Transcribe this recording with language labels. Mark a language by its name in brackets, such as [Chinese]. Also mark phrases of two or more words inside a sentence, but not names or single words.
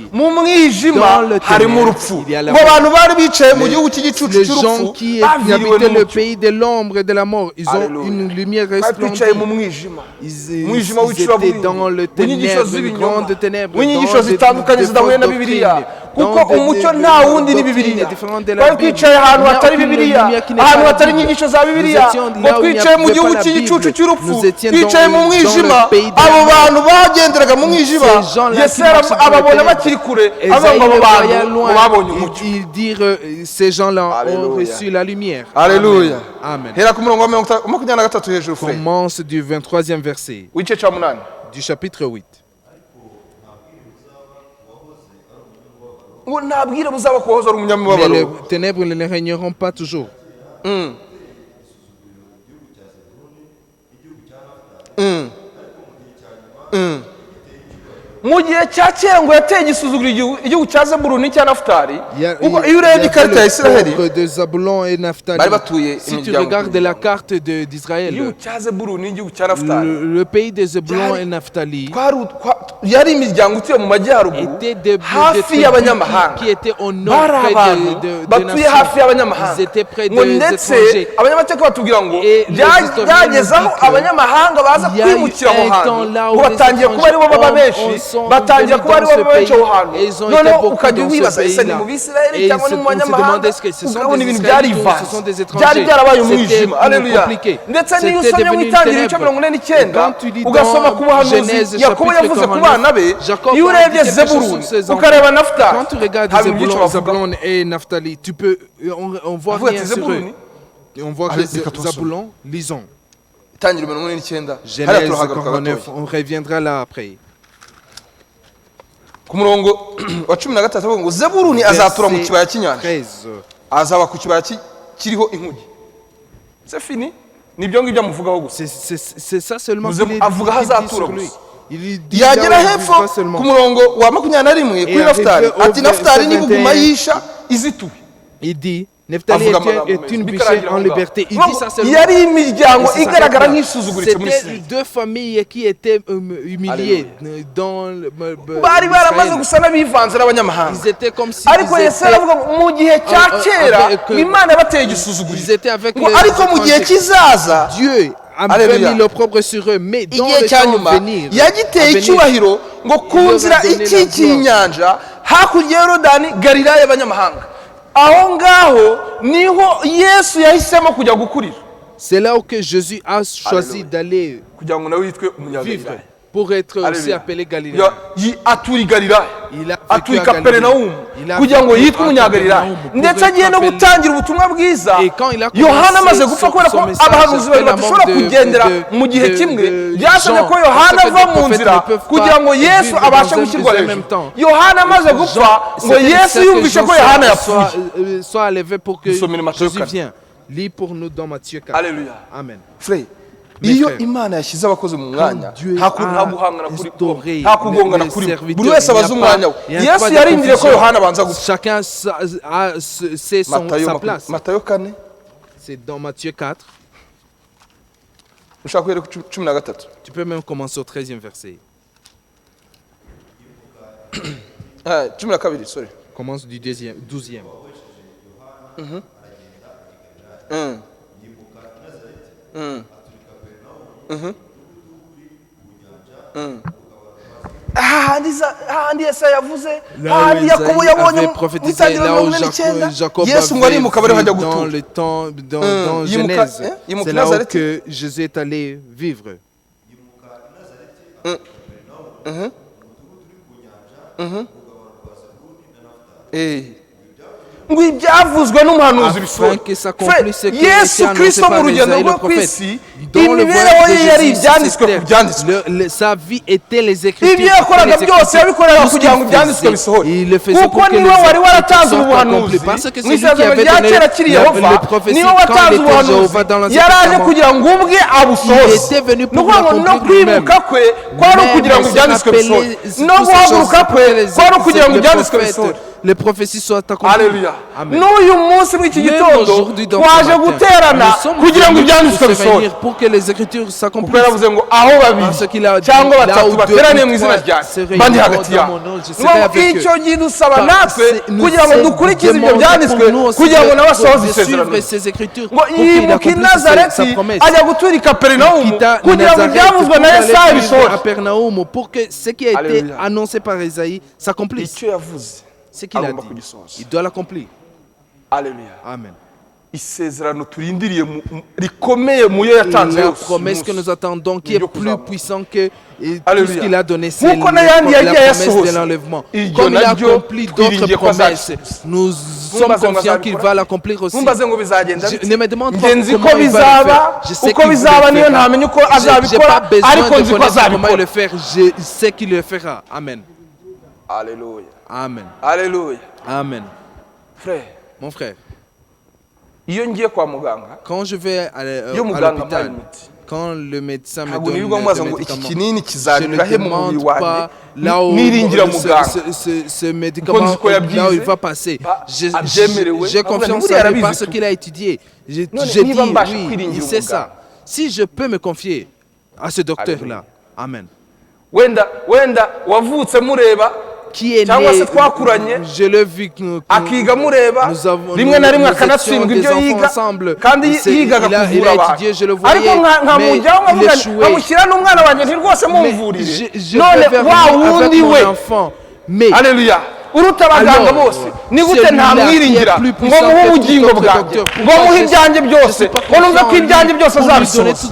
[French] Dans le ténèbre, il y a la mort. Les gens qui habitaient le pays de l'ombre et de la mort, ils ont une lumière resplendissante. Ils étaient dans le ténèbre, une grande ténèbre, dans des doctrines. [Kinyarwanda] Kuko umucyo nta wundi ni Bibiliya. Twari twicaye ahantu hatari Bibiliya, ahantu hatari inyigisho za Bibiliya, ngo twicaye mu gihugu cy'igicucu cy'urupfu, twicaye mu mwijima. Abo bantu bagenderaga mu mwijima, Yesu ababona bakiri kure, avuga ngo abo bantu babonye umucyo. [French] Ils dirent ces gens-là ont reçu la lumière. Alléluia. Amen. [Kinyarwanda] Hera ku murongo wa 23 hejuru. [French] Commence du 23e verset. [Kinyarwanda] W'igice cya 8. [French] Du chapitre 8. Mais les ténèbres ne régneront pas toujours. [Kinyarwanda] Mu gihe cya kera ngo yateye igisuzuguriro igihugu cya Zabuloni cya Naftali, kuko iyo urebye ikarita ya Israheli bari batuye [French] si tu regardes la carte d'Israël, le pays de Zabulon et Naphtali [Kinyarwanda] yari imiryango utuye mu majyaruguru hafi y'abanyamahanga, bari abantu batuye hafi y'abanyamahanga, ngo ndetse abanyamateka batubwira ngo byageze aho abanyamahanga baza kwimukira aho hantu, ngo batangiye kuba aribo baba benshi, batangira kuba aribo baba benshi aho hantu. Noneho ukajya wibaza ese ni mu Bisirayeli cyangwa ni mu banyamahanga, ukabona ibintu byarivanze, byari byarabaye umwijima. Aleluya. Ndetse n'iyo usomye mu Itangiriro igice 49 ugasoma ku buhanuzi Yakobo yavuze ku bana be, iyo urebye Zebuluni ukareba Naftali, [French] Zabulon et Naphtali, tu peux, on voit rien sur eux. On voit que Zabulon, lisons. Genèse 49, on reviendra là après. [Kinyarwanda] Ku murongo wa 13 avuga ngo Zebuluni azatura mu kibaya cy'inyanja, azaba ku kibaya kiriho inkugi. [French] C'est fini. [Kinyarwanda] nibyo ngibyo amuvugaho gusa [French] C'est ça seulement [Kinyarwanda] avuga aho azatura [French] sur lui. [Kinyarwanda] gusa [French] Il dit [Kinyarwanda] yagera [French] là où il [Kinyarwanda] hepfo [French] vivra seulement. [Kinyarwanda] ku murongo wa 21 kuri Nafutali [French] arrivé au [Kinyarwanda] ati Nafutali [French] verset [Kinyarwanda] nibuguma [French] 21, [Kinyarwanda] yisha izituwe [French] Il dit, Nephtali [Kinyarwanda] Avuga amagambo [French] est une [Kinyarwanda] menshi. [French] bichette [Kinyarwanda] Bikaragira [French] en [Kinyarwanda] aho ngaho. [French] liberté. Il dit ça seulement. [Kinyarwanda] yari imiryango [French] Et ça [Kinyarwanda] igaragara [French] s'arrête là. [Kinyarwanda] nk'isuzuguritse muri [French] C'était [Kinyarwanda] Isirayeli [French] deux familles qui étaient humiliées dans [Kinyarwanda] bari baramaze [French] l'Israël. [Kinyarwanda] gusa n'abivanze n'abanyamahanga [French] Ils étaient comme si [Kinyarwanda] ariko [French] ils [Kinyarwanda] Yesu [French] étaient, [Kinyarwanda] aravuga ngo mu gihe cya kera [French] avec- [Kinyarwanda] Imana yabateye [French] ils [Kinyarwanda] igisuzuguriro [French] étaient avec [Kinyarwanda] ngo [French] les- [Kinyarwanda] ariko mu gihe kizaza [French] Dieu avait Alléluia. mis l'opprobre sur eux, mais dans [Kinyarwanda] igihe [French] le [Kinyarwanda] cya [French] temps [Kinyarwanda] nyuma [French] à venir, [Kinyarwanda] yagiteye icyubahiro ngo ku nzira ikikiye inyanja hakurya ya Yorodani Galilaya y'abanyamahanga aho ngaho niho Yesu yahisemo kujya gukurira [French] c'est là où que Jésus a choisi d'aller [Kinyarwanda] kugira ngo nawe yitwe [French] vivre [Kinyarwanda] umunyagalilaya [French] pour être aussi Alléluia. appelé Galilée. [Kinyarwanda] atura i Galilaya [French] Il a vécu [Kinyarwanda] atuye [French] à [Kinyarwanda] Kaperinawumu [French] Galilée. Il a [Kinyarwanda] kugira ngo [French] vécu [Kinyarwanda] yitwe [French] à [Kinyarwanda] umunyagalilaya [French] Kaperinawumu, [Kinyarwanda] ndetse [French] pour [Kinyarwanda] agiye no [French] être [Kinyarwanda] gutangira ubutumwa bwiza [French] Et quand il a [Kinyarwanda] Yohana amaze [French] commencé [Kinyarwanda] gupfa kubera ko [French] son message, [Kinyarwanda] abahanuzi babiri [French] la [Kinyarwanda] badashobora [French] mort de- [Kinyarwanda] kugendera [French] de- [Kinyarwanda] mu gihe [French] de- [Kinyarwanda] kimwe [French] de [Kinyarwanda] byasabye [French] Jean, [Kinyarwanda] ko Yohana [French] parce que [Kinyarwanda] ava [French] les [Kinyarwanda] mu [French] prophètes [Kinyarwanda] nzira [French] ne peuvent pas [Kinyarwanda] kugira ngo Yesu [French] vivre [Kinyarwanda] abashe [French] dans un- [Kinyarwanda] gushyirwa [French] en même [Kinyarwanda] hejuru [French] temps. [Kinyarwanda] Yohana amaze gupfa ngo [French] C'était [Kinyarwanda] Yesu [French] nécessaire que [Kinyarwanda] yumvishe [French] Jean [Kinyarwanda] ko Yohana [French] soit [Kinyarwanda] yapfuye [French] soit élevé pour que [Kinyarwanda] Dusomere Matthieu [French] Jésus [Kinyarwanda] 4. [French] vienne. Lis pour nous dans Matthieu 4. Alléluia. Amen. [Kinyarwanda] Frere [French] Mes [Kinyarwanda] iyo [French] frères, [Kinyarwanda] Imana yashyize abakozi mu mwanya [French] Dieu [Kinyarwanda] nta [French] a [Kinyarwanda] guhangana [French] instauré [Kinyarwanda] nta kugongana [French] les [Kinyarwanda] kuri [French] serviteurs, [Kinyarwanda] buri wese [French] il n'y a [Kinyarwanda] abaza [French] pas- [Kinyarwanda] umwanya we [French] il n'y a [Kinyarwanda] Yesu [French] pas de [Kinyarwanda] yarindiriye ko [French] confusion. [Kinyarwanda] Yohana abanza gupfa [French] Chacun sait sa place. [Kinyarwanda] Matayo 4 [French] C'est dans Matthieu 4. [Kinyarwanda] ushaka guhera ku 13 [French] Tu peux même commencer au 13e verset. [Kinyarwanda] 12 sorry [French] Commence du 12e. [Kinyarwanda] ahandi Yesaya yavuze [French] Là où [Kinyarwanda] ahandi Yakobo [French] Isaïe [Kinyarwanda] yabonye [French] avait [Kinyarwanda] mu [French] prophétisé, [Kinyarwanda] itangiriro [French] là où [Kinyarwanda] 49 [French] Jacob [Kinyarwanda] Yesu ngo [French] avait [Kinyarwanda] arimuka bariho ajya [French] vu dans [Kinyarwanda] gutura [French] le temps, dans [Kinyarwanda] Yimuka- [French] Genèse. [Kinyarwanda] yimuka [French] C'est là où [Kinyarwanda] Nazareth. [French] que Jésus est allé vivre. [Kinyarwanda] ngo ibyavuzwe n'umuhanuzi bisohora [French] Afin que s'accomplisse ce qui a été [Kinyarwanda] Yesu [French] annoncé [Kinyarwanda] Kristo [French] par [Kinyarwanda] mu rugendo [French] Isaïe le [Kinyarwanda] rwe ku [French] prophète. [Kinyarwanda] isi [French] Dans le [Kinyarwanda] imibereho [French] voyage [Kinyarwanda] ye [French] de [Kinyarwanda] yari [French] Jésus [Kinyarwanda] ibyanditswe [French] sur [Kinyarwanda] ku byanditswe [French] terre, sa vie était les Écritures. [Kinyarwanda] ibyo yakoraga [French] C'était les [Kinyarwanda] byose [French] Écritures. [Kinyarwanda] yabikoreraga [French] Tout ce [Kinyarwanda] kugira ngo [French] qu'il [Kinyarwanda] ibyanditswe [French] faisait, [Kinyarwanda] bisohore [French] il le faisait [Kinyarwanda] kuko [French] pour que les [Kinyarwanda] niwe wari [French] Écritures [Kinyarwanda] waratanze [French] soient [Kinyarwanda] ubuhanuzi [French] accomplies. Parce que [Kinyarwanda] mu [French] c'est lui qui [Kinyarwanda] isezerano [French] avait [Kinyarwanda] rya [French] donné [Kinyarwanda] kera kiri Yehova [French] les prophéties. [Kinyarwanda] niwe [French] Quand [Kinyarwanda] watanze [French] il était [Kinyarwanda] ubuhanuzi [French] Jéhovah dans l'Ancien [Kinyarwanda] yaraje [French] Testament, [Kinyarwanda] kugira ngo ubwe [French] il [Kinyarwanda] abusohoze [French] était venu [Kinyarwanda] ni [French] pour [Kinyarwanda] ukuvuga ngo no [French] l'accomplir lui-même. [Kinyarwanda] kwimuka kwe kwari [French] Même [Kinyarwanda] ukugira ngo [French] se [Kinyarwanda] ibyanditswe [French] rappeler [Kinyarwanda] bisohore [French] toutes [Kinyarwanda] no [French] ces [Kinyarwanda] guhaguruka [French] choses [Kinyarwanda] kwe [French] pour que les- [Kinyarwanda] kwari ukugira ngo [French] les [Kinyarwanda] ibyanditswe [French] prophètes, [Kinyarwanda] bisohore [French] les prophéties soient accomplies. [Kinyarwanda] Haleluya [French] Amen. [Kinyarwanda] n'uyu munsi muri iki [French] Même [Kinyarwanda] gitondo [French] aujourd'hui dans [Kinyarwanda] twaje [French] ce matin, [Kinyarwanda] guterana [French] nous sommes [Kinyarwanda] kugira ngo [French] venus [Kinyarwanda] ibyanditswe [French] pour se [Kinyarwanda] bisohore [French] réunir pour que les Écritures [Kinyarwanda] kuko [French] s'accomplissent. [Kinyarwanda] yaravuze ngo aho [French] Parce qu'il a [Kinyarwanda] babiri [French] dit, [Kinyarwanda] cyangwa [French] là [Kinyarwanda] batatu [French] où [Kinyarwanda] bateraniye [French] deux [Kinyarwanda] mu [French] ou [Kinyarwanda] izina [French] trois [Kinyarwanda] ryanjye [French] se [Kinyarwanda] bandi [French] réuniront [Kinyarwanda] hagati [French] dans [Kinyarwanda] yabo [French] mon nom, je serai avec eux. [Kinyarwanda] icyo gihe dusaba [French] Par- [Kinyarwanda] natwe [French] c'est- nous [Kinyarwanda] kugira ngo [French] c'est [Kinyarwanda] dukurikize ibyo [French] demander [Kinyarwanda] byanditswe [French] pour nous aussi [Kinyarwanda] kugira ngo nawe asohoze [French] de [Kinyarwanda] isezerano [French] suivre ces Écritures [Kinyarwanda] ngo [French] pour qu'il [Kinyarwanda] yimuka i [French] accomplisse sa [Kinyarwanda] nazareti [French] promesse. [Kinyarwanda] ajya gutura i kaperinawumu [French] Quitta [Kinyarwanda] kugira ngo [French] Nazareth [Kinyarwanda] ibyavuzwe [French] pour [Kinyarwanda] na [French] aller [Kinyarwanda] Yesaya [French] vivre [Kinyarwanda] bisohore [French] à Pernaum pour que ce qui a été Alléluia. annoncé par Isaïe s'accomplisse. [Kinyarwanda] icyo yavuze [French] Ce qu'il a [Kinyarwanda] agomba [French] dit, [Kinyarwanda] kugisohoza [French] il doit l'accomplir. [Kinyarwanda] aleluya [French] Amen. [Kinyarwanda] isezerano turindiriye rikomeye mu yo yatanze [French] La [Kinyarwanda] yose [French] promesse que nous attendons, qui est plus puissant que tout Alléluia. ce qu'il a donné, c'est [Kinyarwanda] Nk'uko n'ayandi [French] la [Kinyarwanda] yagiye [French] promesse [Kinyarwanda] yasohoza. [French] de l'enlèvement. [Kinyarwanda] Iryo [French] Comme il a [Kinyarwanda] naryo [French] accompli d'autres [Kinyarwanda] twiringiye ko [French] promesses, [Kinyarwanda] azabisohoza. [French] nous sommes [Kinyarwanda] Ntumbaze ngo [French] confiants qu'il [Kinyarwanda] azabikora. [French] va l'accomplir aussi. [Kinyarwanda] ntumbaze ngo bizagenda bite [French] Ne me demande [Kinyarwanda] njye [French] pas [Kinyarwanda] nzi [French] comment [Kinyarwanda] ko [French] il va le faire. [Kinyarwanda] bizaba [French] Je sais [Kinyarwanda] uko [French] qu'il [Kinyarwanda] bizaba [French] le [Kinyarwanda] niyo [French] fera. [Kinyarwanda] ntamenye uko [French] J'ai pas [Kinyarwanda] azabikora [French] besoin [Kinyarwanda] ariko [French] de [Kinyarwanda] nzi ko [French] connaître comment il [Kinyarwanda] azabikora [French] le faire. Je sais qu'il le fera. Amen. [Kinyarwanda] aleluya [French] Amen. [Kinyarwanda] aleluya [French] Amen. [Kinyarwanda] frere [French] Mon frère, [Kinyarwanda] iyo ngiye kwa muganga [French] quand je vais [Kinyarwanda] iyo [French] à [Kinyarwanda] muganga ampaye [French] l'hôpital, [Kinyarwanda] imiti [French] quand le médecin me [Kinyarwanda] ntabwo [French] donne [Kinyarwanda] nirirwa [French] des [Kinyarwanda] mubaza ngo iki [French] médicaments, [Kinyarwanda] kinini [French] je ne [Kinyarwanda] kizanyura he mu [French] demande [Kinyarwanda] mubiri wanjye [French] pas là où [Kinyarwanda] niringira muganga [French] ce médicament, [Kinyarwanda] nzi ko yabyize, [French] là où il va passer. [Kinyarwanda] abyemerewe, [French] J'ai [Kinyarwanda] avuga [French] confiance [Kinyarwanda] nti [French] en [Kinyarwanda] buriya [French] lui [Kinyarwanda] arabizi [French] parce [Kinyarwanda] tu. [French] qu'il a étudié. Je [Kinyarwanda] None [French] dis [Kinyarwanda] niba mbasha [French] oui, [Kinyarwanda] kwiringira [French] il sait [Kinyarwanda] umuganga. [French] ça. Si je peux me confier à ce docteur-là, Amen, [Kinyarwanda] wenda wavutse mureba [French] qui est [Kinyarwanda] cyangwa se [French] né, [Kinyarwanda] twakuranye [French] je l'ai vu [Kinyarwanda] akiga mureba rimwe na rimwe akanatsindwa ibyo yiga kandi yigaga kuvura abantu ariko nkamujyaho nkamushyira n'umwana wanjye nti rwose mumvurire none wa wundi we aleluya uruta abaganga bose ni gute ntamwiringira ngo muhe ubugingo bwanjye ngo muhe ibyanjye byose ngo numve ko ibyanjye byose azabisohoza